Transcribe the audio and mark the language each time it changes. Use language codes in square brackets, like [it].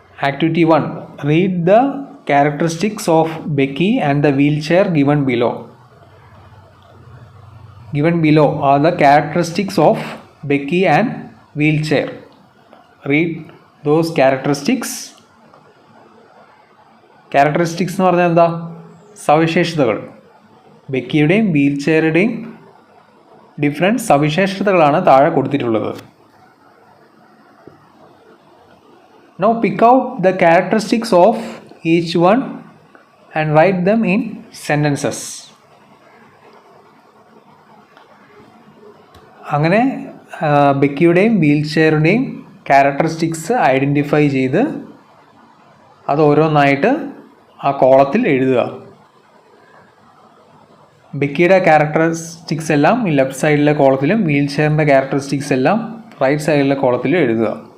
[en] Activity 1, read the characteristics of Becky and the wheel chair given below. Given below are the characteristics of Becky and wheelchair. Read those characteristics. [ml] Characteristics എന്ന് പറഞ്ഞാൽ എന്താ? സവിശേഷതകൾ. ബെക്കിയുടെയും wheel ചെയറുടെയും different സവിശേഷതകളാണ് താഴെ കൊടുത്തിട്ടുള്ളത്. [en] Now pick out the characteristics of each one and write them in sentences. [ml] അങ്ങനെ ബെക്കിയുടെയും wheel ചെയറുടെയും characteristics identify ചെയ്ത് അത് ഓരോന്നായിട്ട് ആ കോളത്തിൽ എഴുതുക. ബെക്കിയുടെ ക്യാരക്ടറിസ്റ്റിക്സ് എല്ലാം ഈ ലെഫ്റ്റ് സൈഡിലെ കോളത്തിലും വീൽ ചെയറിൻ്റെ ക്യാരക്ടറിസ്റ്റിക്സ് എല്ലാം റൈറ്റ് സൈഡിലെ കോളത്തിലും എഴുതുക.